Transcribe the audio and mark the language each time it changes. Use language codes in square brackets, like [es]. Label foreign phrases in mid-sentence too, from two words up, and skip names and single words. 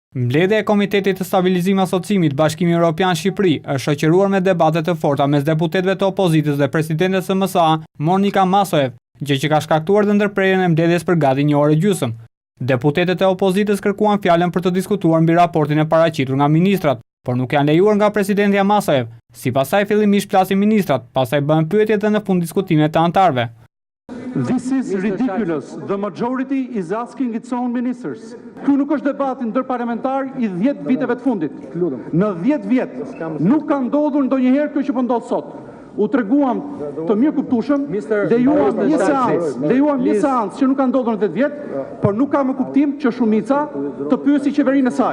[sq] Mbledhja e Komitetit të Stabilizimit dhe Asociimit Bashkimi Evropian Shqipëri është shoqëruar me debate të forta mes deputetëve të opozitës dhe presidentes së MSA, Monika Masoev, gjë që ka shkaktuar të ndërprerjen e mbledhjes për gati një orë e gjysmë. Deputetët e opozitës kërkuan fjalën për të diskutuar mbi raportin e paraqitur nga ministrat, por nuk janë lejuar nga presidentja Masoev. Sipas saj fillimisht flasin ministrat, pastaj bëhen pyetje dhe në fund diskutime të anëtarëve. [en] This is ridiculous. The majority is asking its own ministers. [sq] Ky nuk është debati ndërparlamentar I 10 viteve të fundit. Në 10 vjet nuk ka ndodhur ndonjëherë kjo që po ndodh sot. U treguam të mirë kuptueshëm, lejuam një seancë që nuk ka ndodhur në 10 vjet, por nuk ka më kuptim që shumica të pyesi qeverinë e saj.